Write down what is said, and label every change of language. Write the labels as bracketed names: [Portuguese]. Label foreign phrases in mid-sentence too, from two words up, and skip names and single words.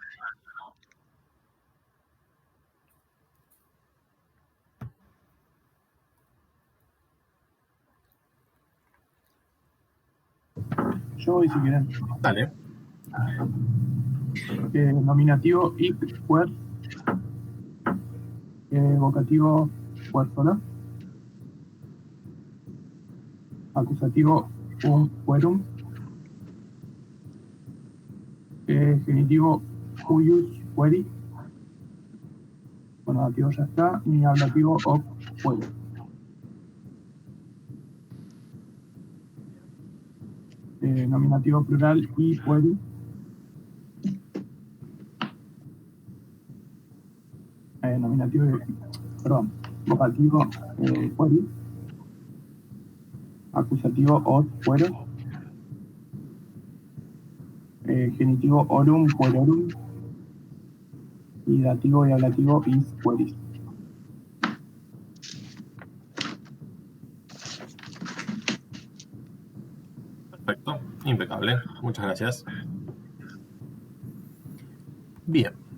[Spanish] Yo voy si quieren. Dale. Nominativo [Latin] hic puer, [Spanish] vocativo puersola, acusativo puerum, genitivo [Latin] huius pueri, [Spanish] bueno, dativo ya está, y ablativo [Latin] hoc pueri. [Spanish] Nominativo plural y pueri. Vocativo pueri, acusativo [Latin] od pueros, [Spanish] genitivo [Latin] orum puerorum [Spanish] y dativo y ablativo [Latin] is pueris. [Spanish] Perfecto, impecable. Muchas gracias. Bien.